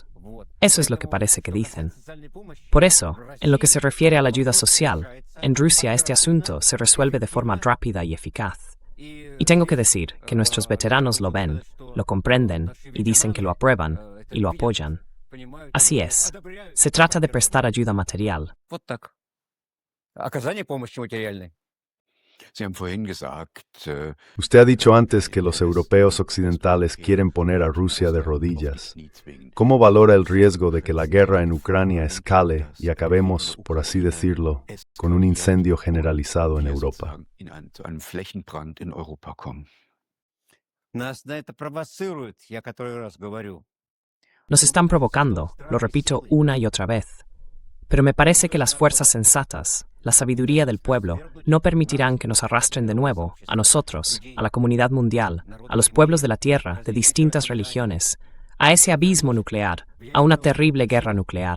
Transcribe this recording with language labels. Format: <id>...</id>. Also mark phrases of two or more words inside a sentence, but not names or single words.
<es>Eso es lo que parece que dicen. Por eso, en lo que se refiere a la ayuda social, en Rusia este asunto se resuelve de forma rápida y eficaz. Y tengo que decir que nuestros veteranos lo ven, lo comprenden y dicen que lo aprueban y lo apoyan. Así es. Se trata de prestar ayuda material.</es> <ru>Вот так. Оказание помощи материальной.</ru> <de>Sie haben vorhin gesagt,</de> <es>Usted ha dicho antes que los europeos occidentales quieren poner a Rusia de rodillas. ¿Cómo valora el riesgo de que la guerra en Ucrania escale y acabemos, por así decirlo, con un incendio generalizado en Europa?</es> <de>zu einem Flächenbrand in Europa kommen?</de> <ru>Нас на это провоцируют, я который раз говорю.</ru> <es>Nos están provocando, lo repito una y otra vez. Pero me parece que las fuerzas sensatas, la sabiduría del pueblo, no permitirán que nos arrastren de nuevo, a nosotros, a la comunidad mundial, a los pueblos de la Tierra, de distintas religiones, a ese abismo nuclear, a una terrible guerra nuclear.</es>